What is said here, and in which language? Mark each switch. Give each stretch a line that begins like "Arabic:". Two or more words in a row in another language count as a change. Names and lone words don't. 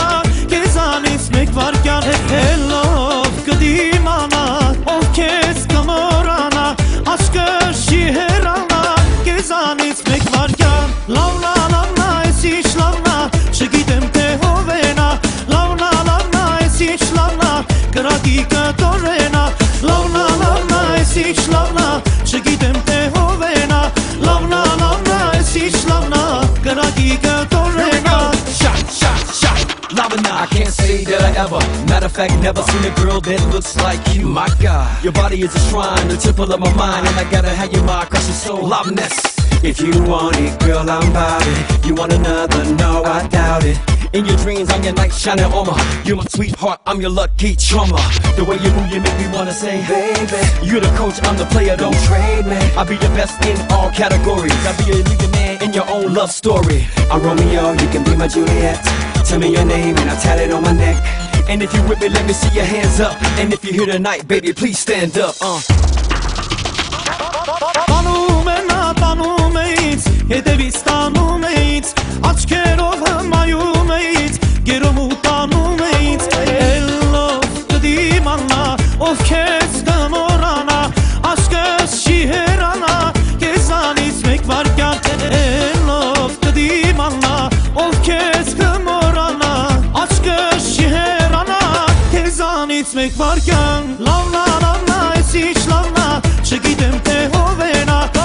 Armenian: քեզանից մեկ վայրկյան, հելով կդիմանա, ով քեզ կմոռանա, աչքը չի հեռանա, քեզանից մեկ վայրկյան, լավնա լավնա էս ինչ լավնա, չգիտեմ թե ով է նա, լավնա լավնա էս ինչ լավնա, կրակի կտորենա, լավնա լավնա էս ինչ լավնա, չգիտեմ թե ով է նա, լավնա լավնա էս ինչ լավնա, կրակի կտորենա.
English: I can't say that I ever, matter of fact, never seen a girl that looks like you. My God, your body is a shrine, the temple of my mind, and I gotta have you my crush your soul. Loveness. If you want it, girl, I'm about it. You want another? No, I doubt it. In your dreams, I'm your night shining armor. You're my sweetheart, I'm your lucky charmer. The way you move, you make me wanna say, baby, you're the coach, I'm the player, don't trade me. I'll be the best in all categories. I'll be a leading man in your own love story. I'm Romeo, you can be my Juliet. Tell me your name and I'll tat it on my neck. And if you with me, let me see your hands up. And if you're here tonight, baby, please stand up.
Armenian: Տանում էից, հետևից տանում էից, աչքերով հմայում էից, գերում ու տանում էից, ելով կդիմանա, ով քեզ կմոռանա, աչքս չի հեռանա, քեզանից մեկ վայրկյան, ելով կդիմանա, ով քեզ կմոռանա, աչքս չի հեռանա, քեզանից մեկ վայրկյան, լավնա լավնա էս ինչ լավնա, չգիտեմ թե ով է նա,